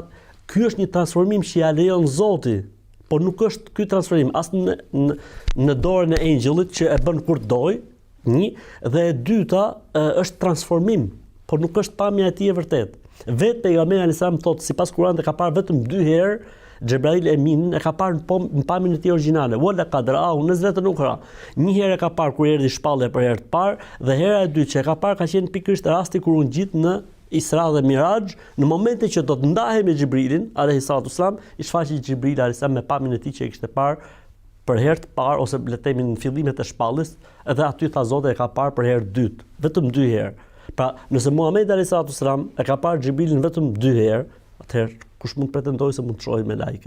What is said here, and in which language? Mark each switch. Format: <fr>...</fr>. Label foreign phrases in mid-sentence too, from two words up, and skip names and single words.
<sq>Ky është një transformim që ja lejon Zoti. Por nuk është ky transferim as në dorën e engjëllit që e bën kur doj, një, dhe e dyta është transformim, por nuk është pamja e tij e vërtet. Vetë pejgamberi</sq> <ar>عليه السلام</ar> <sq>thotë sipas Kuranit e ka parë vetëm 2 herë Xhebrail Eminin, e ka parë në pamjen e tij origjinale,</sq> <ar>ولقد رآه نزلة أخرى.</ar> <sq>Një herë e ka parë kur erdhi shpallja për herë të parë dhe hera e dytë që e ka parë ka qenë pikërisht rasti kur u ngjit në Isra dhe Miraj, në momentin që do të ndahej me Xhibrilin,</sq> <ar>عليه الصلاة والسلام,</ar> <sq>i shfaqet Xhibrili</sq> <ar>عليه السلام</ar> <sq>me pamjen e tij që e kishte parë për herë të parë ose le të themi në fillimet e shpalljes, edhe aty tha Zoti e ka parë për herë të dytë, vetëm 2 herë. Pra, nëse Muhamedi</sq> <ar>عليه الصلاة والسلام</ar> <sq>e ka parë Xhibrilin vetëm 2 herë, atëherë kush mund pretendojë se mund të shohë me lajket?</sq>